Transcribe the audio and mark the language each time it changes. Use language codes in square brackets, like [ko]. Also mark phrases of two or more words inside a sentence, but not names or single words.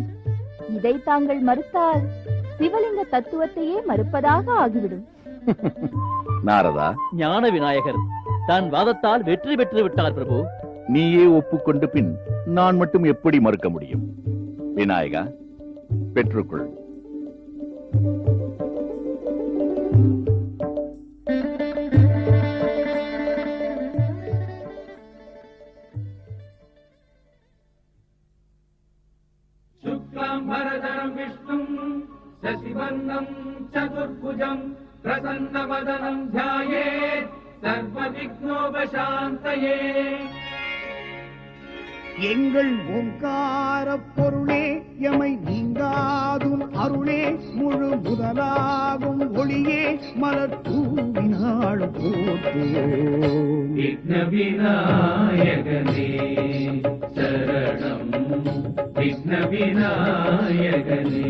[ta] இதை தாங்கள் மறுத்தால் சிவலிங்க தத்துவத்தையே மறுப்பதாக ஆகிவிடும். நாரதா, ஞான விநாயகர் தான் வாதத்தால் வெற்றி பெற்று விட்டார் பிரபு. நீயே ஒப்புக்கொண்டு பின் நான் மட்டும் எப்படி மறுக்க முடியும்? விநாயகா, பெற்றுக்கொள். [sa] शुक्लाम्बरधरं विष्णुं शशिवर्णं चतुर्भुजं प्रसन्नवदनं ध्यायेत् सर्वविघ्नोपशान्तये. [ta] எங்கள் ஓங்கார பொருளே, எமை நீங்காதும் அருளே, முழு முதலாகும் ஒளியே, மலர் தூவினாள் போற்றுவோம். விக்ன விநாயகனே சரணம், விக்ன விநாயகனே.